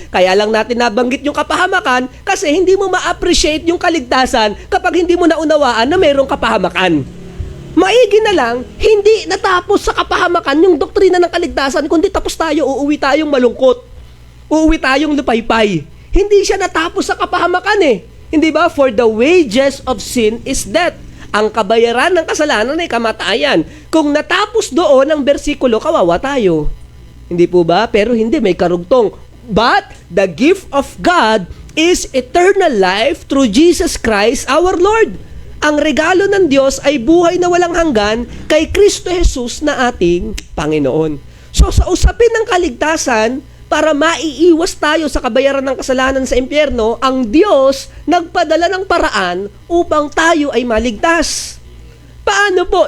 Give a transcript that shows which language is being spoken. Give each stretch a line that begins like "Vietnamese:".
Filipino: Kaya lang natin nabanggit yung kapahamakan kasi hindi mo ma-appreciate yung kaligtasan kapag hindi mo naunawaan na mayroong kapahamakan. Maigi na lang, hindi natapos sa kapahamakan yung doktrina ng kaligtasan, kundi tapos tayo, uuwi tayong malungkot. Uuwi tayong lupaypay. Hindi siya natapos sa kapahamakan eh. Hindi ba?
English: For the wages of sin is death.
Filipino: Ang kabayaran ng kasalanan ay kamatayan. Kung natapos doon ang bersikulo, kawawa tayo. Hindi po ba? Pero hindi, may karugtong.
English: But the gift of God is eternal life through Jesus Christ our Lord.
Filipino: Ang regalo ng Diyos ay buhay na walang hanggan kay Kristo Jesus na ating Panginoon. So sa usapin ng kaligtasan, para maiiwas tayo sa kabayaran ng kasalanan sa impyerno, ang Diyos nagpadala ng paraan upang tayo ay maligtas. Paano po?